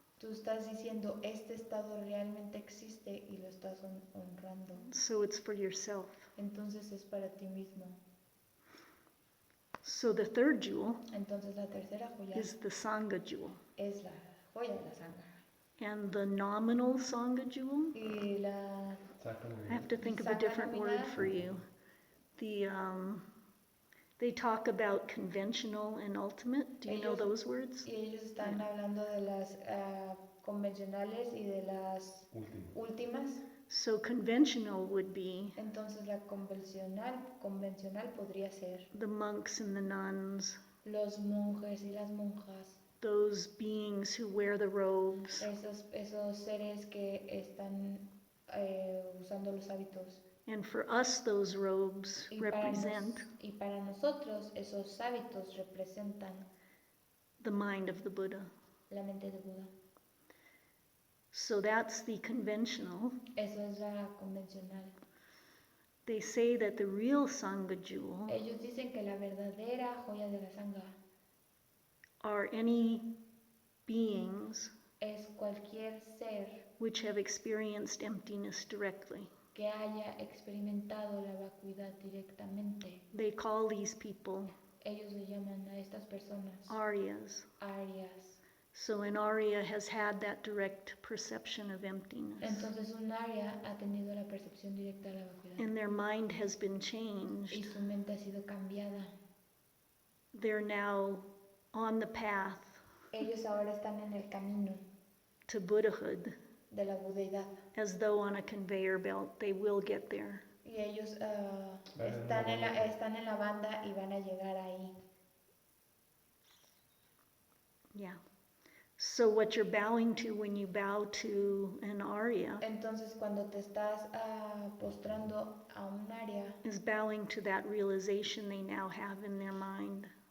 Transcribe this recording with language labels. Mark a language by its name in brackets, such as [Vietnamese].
[Spanish] Tú estás diciendo, este estado realmente existe y lo estás honrando. [English] So it's for yourself. [Spanish] Entonces es para ti mismo. [English] So the third jewel [Spanish] Entonces la tercera joya [English] is the Sangha jewel. [Spanish] es la joya de la sangha. [English] And the nominal Sangha jewel, [Spanish] Y la [English] I have to think of a different word for you. They talk about conventional and ultimate. Do you know those words? [Spanish] y ellos están hablando de las convencionales y de las últimas. [English] So conventional would be [Spanish] Entonces la convencional podría ser [English] the monks and the nuns, [Spanish] los monjes y las monjas, [English] those beings who wear the robes, [Spanish] esos seres que están usando los hábitos. [English] and for us those robes represent [Spanish] Y para nosotros esos hábitos representan [English] the mind of the Buddha. [Spanish] la mente de Buda. [English] So that's the conventional. [Spanish] Eso es la convencional. [English] They say that the real Sangha jewel [Spanish] Ellos dicen que la verdadera joya de la sangha [English] are any beings [Spanish] es cualquier ser [English] which have experienced emptiness directly. [Spanish] que haya experimentado la vacuidad directamente. [English] They call these people [Spanish] Ellos le llaman a estas personas [English] Aryas. [Spanish] arias. [English] So an Arya has had that direct perception of emptiness. [Spanish] Entonces un aria ha tenido la percepción directa de la vacuidad [English] And their mind has been [Spanish] y [English] changed. [Spanish] su mente ha sido cambiada. [English] They're now on the path [Spanish] Ellos ahora están en el camino [English] to Buddhahood, [Spanish] de la budeidad [English] as though on a conveyor belt they will get there. [Spanish] y ellos están en la banda y van a llegar ahí. [English] Yeah. So what you're bowing to when you bow to an Arya [Spanish] Entonces cuando te estás postrando a un aria, [English] is bowing to that realization they now have in their mind.